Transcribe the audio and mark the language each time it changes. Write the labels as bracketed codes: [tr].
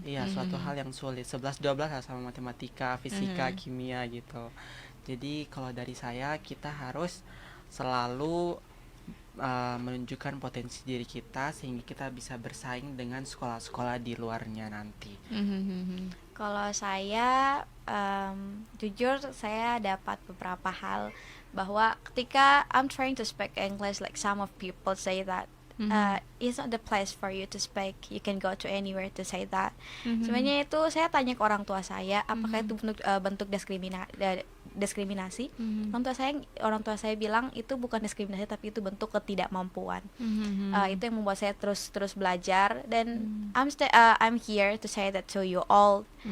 [id] Iya, suatu hal yang sulit. 11-12 lah sama matematika, fisika, kimia gitu. Jadi kalau dari saya, kita harus selalu menunjukkan potensi diri kita sehingga kita bisa bersaing dengan sekolah-sekolah di luarnya nanti. [en] Kalau saya jujur saya dapat beberapa hal bahwa ketika I'm trying to speak English, like some of people say that it's not the place for you to speak. You can go to anywhere to say that. [id] Sebenarnya itu saya tanya ke orang tua saya, apakah itu bentuk diskriminasi? Orang tua saya bilang itu bukan diskriminasi, tapi itu bentuk ketidakmampuan. Itu yang membuat saya terus belajar, dan I'm here to say that to you all.